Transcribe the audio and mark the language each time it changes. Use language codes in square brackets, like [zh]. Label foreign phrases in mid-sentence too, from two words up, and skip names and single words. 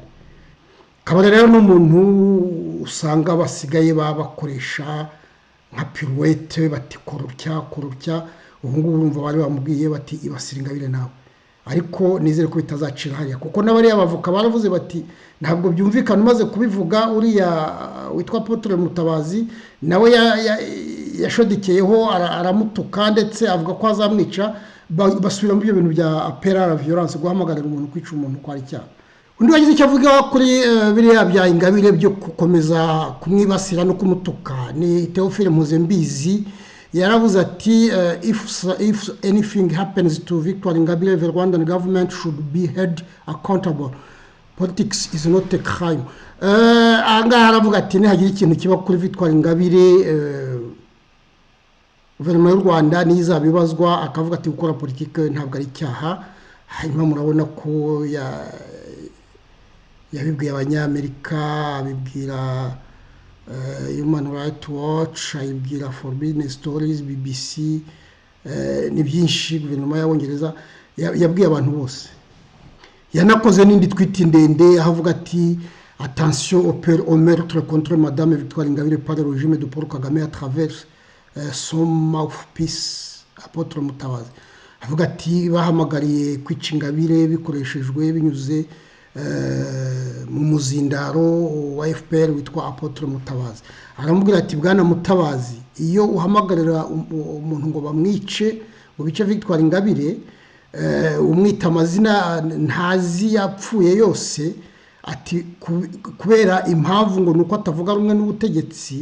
[rw] Kabare rero n'umuntu usanga basigaye bakoresha nka pirouette bati korupya ubu ngubu urumva bari bamubwiye bati ibasira Ingabire nawe, ariko nizere ko bitazacira hariya kuko n'abari abavoka baravuze bati ntabwo byumvikana umaze kubivuga. Uriya witwa Apotre Mutabazi nawe yashodekeyeho aramutuka ndetse avuga ko azamwica, basubira mu byo bintu bya [fr] appel à la violence, [rw] guhamagarira umuntu kwica umuntu ko ari icyaha. Undi wagize icyo avuga kuri biriya bya Ingabire byo gukomeza kumwibasira no kumutuka ni Theophile Mpozembizi. Yaravuze ati [en] if anything happens to Victoire Ingabire, the Rwandan government should be held accountable. Politics is not a crime. [rw] Ahangaha aravuga ati nihagira ikintu kiba kuri Victoire Ingabire guverinoma y'u Rwanda nizabibazwa. Akavuga ati gukora politike ntabwo ari icyaha. Hanyuma murabona ko yabibwiye abanyamerika, abibwira Human Rights Watch, ayibwira Forbidden Stories, BBC, ni byinshi. Guverinoma y'Abongereza yabwiye abantu bose. Yanakoze n'indi twiti ndende ahavuga ati [fr] attention au meurtre contre Madame Victoire Ingabire par le régime de Paul Kagame à travers son mouthpiece Apotre Mutabazi. [rw] Avuga ati bahamagariye kwica Ingabire bikoreshejwe binyuze mu muzindaro wa FPR witwa Apotre Mutabazi. Aramubwira ati bwana Mutabazi, iyo uhamagarira umuntu ngo bamwice mu bice Victoire Ingabire umwita amazina ntazi yapfuye yose, ati kubera impamvu ngo nuko atavuga rumwe n'ubutegetsi.